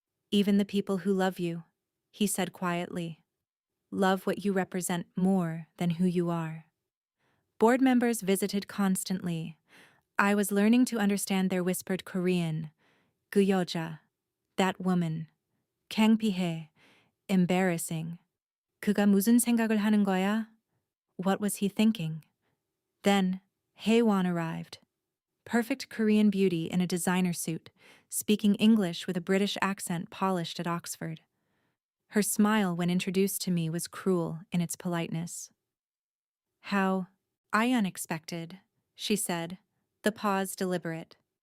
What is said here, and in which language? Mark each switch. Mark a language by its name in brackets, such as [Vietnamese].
[English] "Even the people who love you," he said quietly, "love what you represent more than who you are." Board members visited constantly. I was learning to understand their whispered Korean, 구여자, that woman, 창피해, embarrassing. [Korean] 그가 무슨 생각을 하는 거야? [English] What was he thinking? Then, Haewon arrived. Perfect Korean beauty in a designer suit, speaking English with a British accent polished at Oxford. Her smile when introduced to me was cruel in its politeness. How unexpected, she said, the pause deliberate.